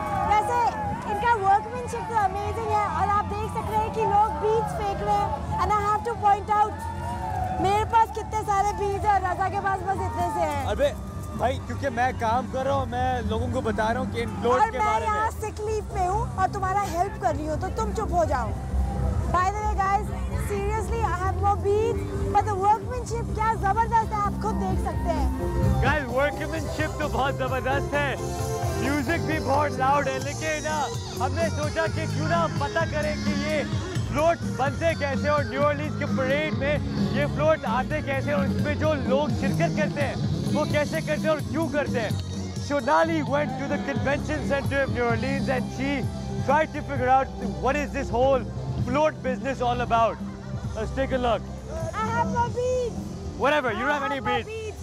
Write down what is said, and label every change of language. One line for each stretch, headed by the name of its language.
Hindi: वैसे इनका वर्कमैनशिप तो अमेजिंग है और आप देख सकते हैं कि लोग बीड्स फेंक रहे हैं।
English: and I have to point out,
Hindi: मेरे पास कितने सारे बीड्स हैं और रज़ा के पास बस इतने से हैं। अबे भाई क्योंकि मैं काम कर रहा हूँ, मैं लोगों को बता रहा हूँ कि इन फ्लोट्स के बारे में। मैं यहाँ सिक लीव पे हूँ और तुम्हारा हेल्प कर रही हूँ, तो तुम चुप हो जाओ।
English: By the way guys, seriously I have more beats, but the workmanship
Hindi: क्या जबरदस्त है, आप खुद देख सकते हैं। Guys, workmanship तो बहुत जबरदस्त है, म्यूजिक भी बहुत लाउड है, लेकिन हमने सोचा कि क्यों ना पता करें कि ये फ्लोट बनते कैसे और न्यू ऑरलीन्स के परेड में ये फ्लोट आते कैसे और इसमें जो लोग शिरकत करते हैं वो कैसे करते हैं और क्यों करते हैं।
English: Shonali went to the convention center of New Orleans and she tried to figure out what is this whole float business all about. Let's take a look. I have more beats. Whatever, you don't have any beats.